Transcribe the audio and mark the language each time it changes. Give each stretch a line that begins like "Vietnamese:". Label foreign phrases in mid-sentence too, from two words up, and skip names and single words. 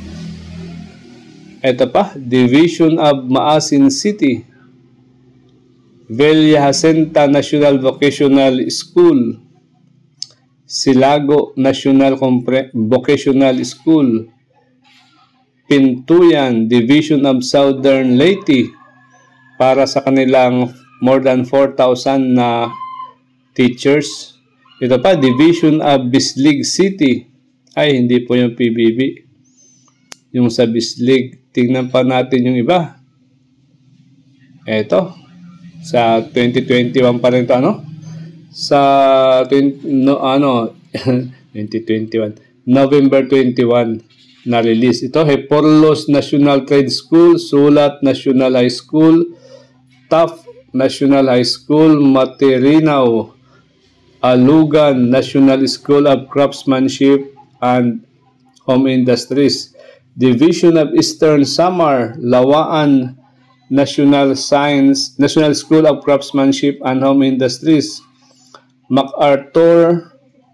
Filipino: Ito pa, Division of Maasin City, Villa Jacinta National Vocational School, Silago National Vocational School, Pintuyan Division of Southern Leyte para sa kanilang
English: more than
Filipino: 4,000 na teachers. Ito pa, Division of Bislig City. Ay, hindi po yung PBB. Yung sa Bislig. Tingnan pa natin yung iba. Ito. Sa 2021 pa rin ito, Sa 2021. November 21 na-release. Ito, Heporlos National Trade School, Sulat National High School, Taft National High School, Materinao, Alugan National School of Craftsmanship and Home Industries, Division of Eastern Samar, Lawaan National School of Craftsmanship and Home Industries, MacArthur